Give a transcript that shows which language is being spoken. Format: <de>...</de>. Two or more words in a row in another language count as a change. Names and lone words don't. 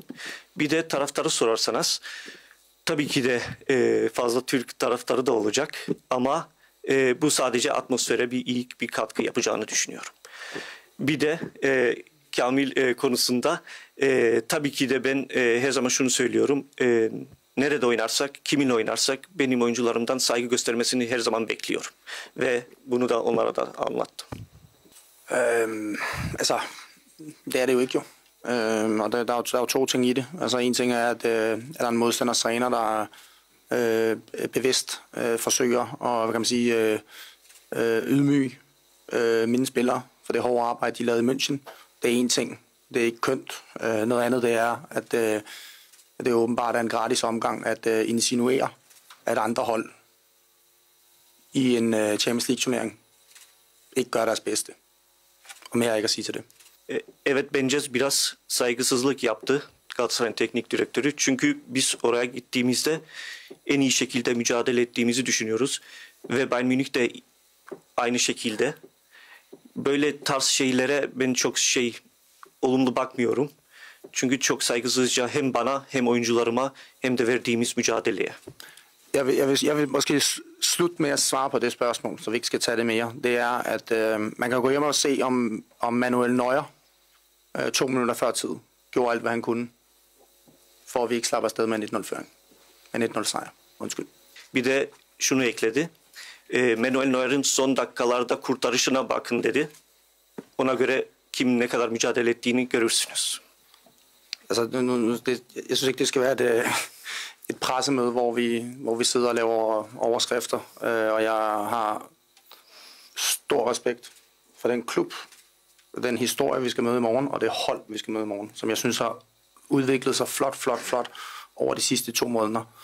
<tr>Bir de taraftarı sorarsanız tabii ki de fazla Türk taraftarı da olacak ama bu sadece atmosfere iyi bir katkı yapacağını düşünüyorum. Bir de Kamil konusunda tabii ki de ben her zaman şunu söylüyorum. Nerede oynarsak, kiminle oynarsak benim oyuncularımdan saygı göstermesini her zaman bekliyorum. Ve bunu da onlara da anlattım.</tr> <da>Altså, det er det jo ikke jo. Og der er jo to ting i det. Altså en ting er, at der er en modstanders træner, der bevidst forsøger at, hvad kan man sige, ydmyge mine spillere for det hårde arbejde, de lavede i München. Det er en ting. Det er ikke kønt. Noget andet det er, at det åbenbart er en gratis omgang at insinuere, at andre hold i en Champions League-turnering ikke gør deres bedste. Og mere er ikke at sige til det.</da> <tr>Evet, bence biraz saygısızlık yaptı Galatasaray'ın teknik direktörü. Çünkü biz oraya gittiğimizde en iyi şekilde mücadele ettiğimizi düşünüyoruz. Ve Bayern Münih de aynı şekilde. Böyle tarz şeylere ben çok olumlu bakmıyorum. Çünkü çok saygısızca hem bana hem oyuncularıma hem de verdiğimiz mücadeleye.</tr> <da>Jeg vil måske slutte med at svare på det spørgsmål, så vi ikke skal tage det mere. Det er, at man kan gå hjem og se, om Manuel Neuer 2 minutter før tid gjorde alt, hvad han kunne, for at vi ikke slapper afsted med en 1-0-føring. en 1-0 sejr. Undskyld.</da> <tr>Bir de şunu ekledi. Manuel Neuer'in son dakikalarda kurtarışına bakın dedi. Ona göre kim ne kadar mücadele ettiğini görürsünüz.</tr> <da>Altså, jeg synes ikke, det skal være et pressemøde, hvor vi sidder og laver overskrifter. Og jeg har stor respekt for den klub, den historie, vi skal møde i morgen, og det hold, vi skal møde i morgen, som jeg synes har udviklet sig flot over de sidste 2 måneder.</da>